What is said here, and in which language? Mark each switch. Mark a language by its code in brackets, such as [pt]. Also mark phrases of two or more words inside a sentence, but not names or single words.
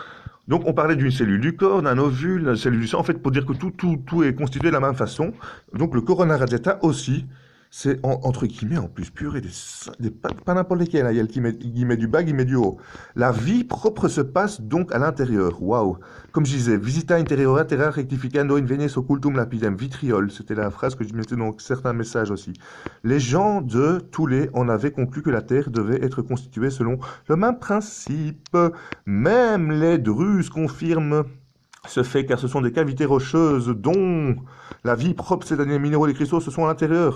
[fr] Donc on parlait d'une cellule du corps, d'un ovule, d'une cellule du sang, en fait, pour dire que tout est constitué de la même façon. Donc le [la] corona radiata [fr] aussi, c'est entre guillemets en plus pur et pas n'importe lesquels. Hein. Il y a le guillemet du bas, guillemet du haut. La vie propre se passe donc à l'intérieur. Waouh! Comme je disais, [la] visita interiora terra rectificando in venes occultum lapidem. [fr] Vitriol, c'était la phrase que je mettais dans certains messages aussi. Les gens de Thulé en avaient conclu que la Terre devait être constituée selon le même principe. Même les Druzes confirment ce fait car ce sont des cavités rocheuses dont la vie propre, c'est-à-dire les minéraux et les cristaux, se sont à l'intérieur.